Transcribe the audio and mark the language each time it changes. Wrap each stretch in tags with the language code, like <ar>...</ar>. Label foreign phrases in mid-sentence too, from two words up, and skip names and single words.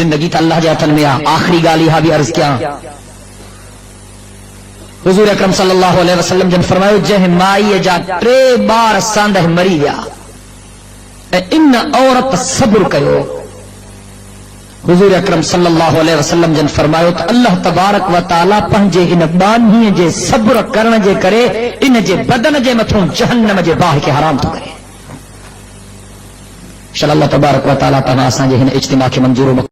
<sd>ज़िंदगी त अल्लाह जे हथनि में आहे। आख़िरी ॻाल्हि इहा बि अर्ज़ कयां, हुज़ूर अकरम</sd> <ar>صلى الله عليه وسلم</ar> <sd>जन फरमायो जंहिं माईअ जा 3 ॿार सांदह मरी विया ऐं इन औरत सब्र कयो, हुज़ूर अकरम</sd> <ar>صلى الله عليه وسلم</ar> <sd>जन फरमायो त</sd> <ar>الله تبارك وتعالى</ar> <sd>पंहिंजे इन बानीअ जे सब्र करण जे करे इन जे बदन जे मथां जहन्नम जे बाहि खे हराम थो करे।</sd> <ar>الله تبارك وتعالى</ar> <sd>तव्हां असांजे हिन इज्तिमा खे मंज़ूर</sd>